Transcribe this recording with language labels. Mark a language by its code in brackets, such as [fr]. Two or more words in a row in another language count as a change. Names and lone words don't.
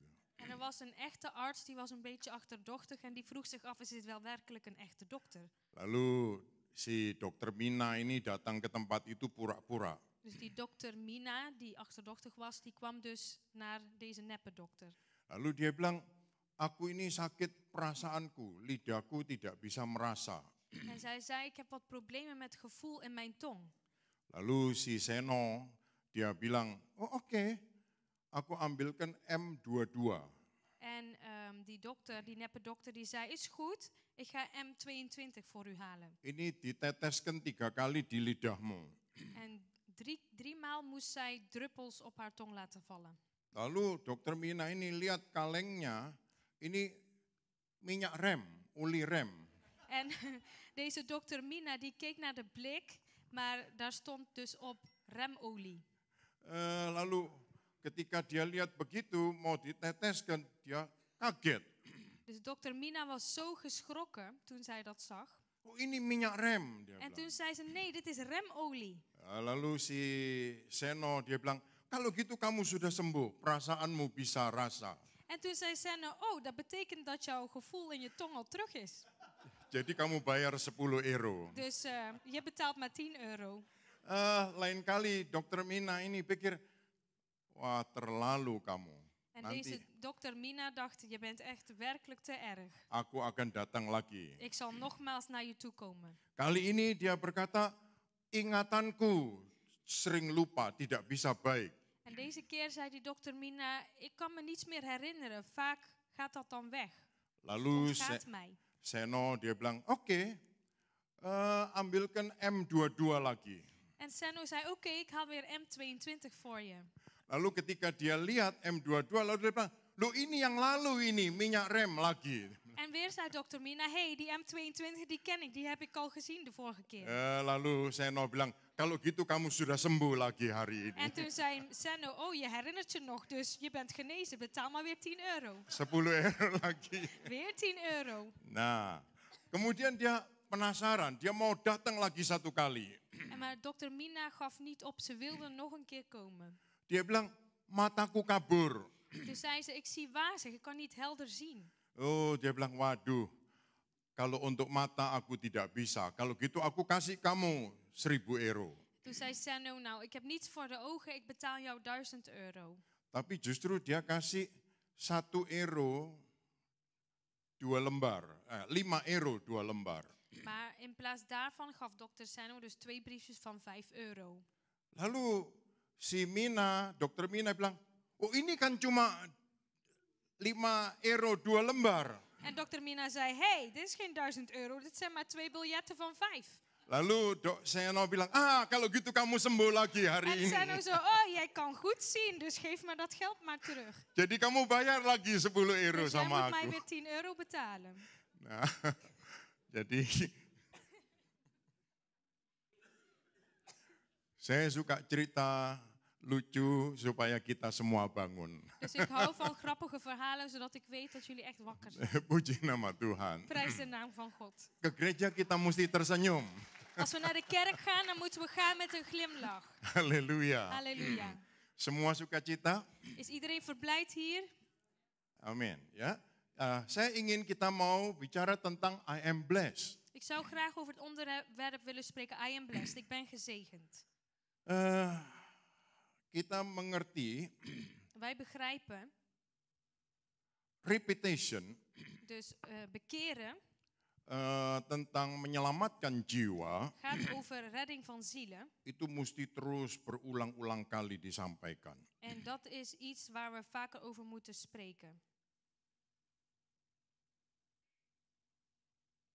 [nl] En er was een echte arts, die was een beetje achterdochtig en die vroeg zich af, is dit wel werkelijk een echte dokter? [id] Lalu si dokter Mina ini datang ke tempat itu pura-pura. [nl] Dus die dokter Mina, die achterdochtig was, die kwam dus naar deze neppe dokter. [id] Lalu dia bilang, aku ini sakit perasaanku, lidahku tidak bisa merasa. [nl] En zij zei, ik heb wat problemen met gevoel in mijn tong. [id] Lalu si Seno, dia bilang, oh oke, aku ambilkan M22. [nl] En die dokter, die neppe dokter, die zei, is goed, ik ga M22 voor u halen. [id] Ini diteteskan 3 kali di lidahmu. [nl] En drie maal moest zij druppels op haar tong laten vallen. [id] Lalu dokter Mina ini lihat kalengnya, ini minyak rem, oli rem. [nl] En deze dokter Mina, die keek naar de blik, maar daar stond dus op remolie. [id] Lalu ketika dia lihat begitu, mau diteteskan, dia kaget. [nl] Dus dokter Mina was zo geschrokken toen zij dat zag. [id] Oh ini minyak rem, dia [nl] En [id] bilang. [nl] toen zei ze, nee, dit is remolie. [id] Lalu si Seno, dia bilang, kalau gitu kamu sudah sembuh, perasaanmu bisa rasa. [nl] En toen zei Senno, oh, dat betekent dat jouw gevoel in je tong al terug is. [id] Jadi kamu bayar 10 euro. [nl] Dus je betaalt maar €10. [id] Lain kali dokter Mina ini pikir, wah terlalu kamu. [nl] En [id] Nanti [nl] deze dokter Mina dacht, je bent echt werkelijk te erg. [id] aku akan datang lagi. [nl] Ik zal nogmaals naar je toe komen. [id] Kali ini dia berkata, ingatanku sering lupa, tidak bisa baik. [nl] En deze keer zei die dokter Mina, ik kan me niets meer herinneren. Vaak gaat dat dan weg. [id] Lalu [nl] Ontgaat mij. [id] Seno dia bilang, oke, ambilkan M22 lagi. [nl] En Senno zei, oké, ik haal weer M22 voor je. [id] Lalu ketika dia lihat M22, lalu dia bilang, loh ini yang lalu ini, minyak rem lagi. [nl] En weer zei dokter Mina, die M22 die ken ik, die heb ik al gezien de vorige keer. [id] Lalu Seno bilang, kalau gitu kamu sudah sembuh lagi hari ini. [nl] En toen zei Senno, oh je herinnert je nog, dus je bent genezen, betaal maar weer €10. [id] 10 euro lagi. [nl] Weer €10. [id] Nah, kemudian dia penasaran, dia mau datang lagi 1 kali. [nl] Maar dokter Mina gaf niet op, ze wilde nog een keer komen. [id] Dia bilang, mataku kabur. [nl] Dus zei ze, ik zie wazig, ik kan niet helder zien. [id] Oh, dia bilang, waduh, kalau untuk mata aku tidak bisa. Kalau gitu aku kasih kamu 1.000 euro. [nl] Toen zei Senno, nou ik heb niets voor de ogen, ik betaal jou €1000. [id] Tapi justru dia kasih 1 euro 2 lembar. 5 euro 2 lembar. [nl] Maar in plaats daarvan gaf dokter Senno dus 2 briefjes van €5. [id] Lalu si Mina, dokter Mina bilang, oh ini kan cuma 5 euro 2 lembar. [nl] En dokter Mina zei, dit is geen €1000, dit zijn maar 2 biljetten van 5. [id] Lalu Seno bilang, kalau gitu kamu sembuh lagi hari [nl] En [id] ini. [nl] Senno zo, jij kan goed zien, dus geef me dat geld maar terug. [id] Jadi kamu bayar lagi 10 euro [nl] Dus jij [id] sama [nl] moet mij [id] aku. [nl] weer €10 betalen. [id] Nah, jadi saya suka cerita lucu supaya kita semua bangun. [nl] Dus ik hou van grappige verhalen, zodat ik weet dat jullie echt wakker zijn. [id] Puji nama Tuhan. [nl] Prijs de naam van God. [id] Ke gereja kita mesti tersenyum. [nl] Als we naar de kerk gaan, dan moeten we gaan met een glimlach. [id] Haleluya. [nl] Halleluja. [id] Semua sukacita? [nl] Is iedereen verblijd hier? [id] Amin. Ya. Saya ingin kita mau bicara tentang [en] I am blessed. [nl] Ik zou graag over het onderwerp willen spreken. [en] I am blessed. [nl] Ik ben gezegend. [id] Kita mengerti [nl] Wij begrijpen, [en] repetition [nl] dus bekeren [id] tentang menyelamatkan jiwa [nl] gaat over redding van zielen. [id] itu mesti terus berulang-ulang kali disampaikan. [nl] En dat is iets waar we vaker over moeten spreken.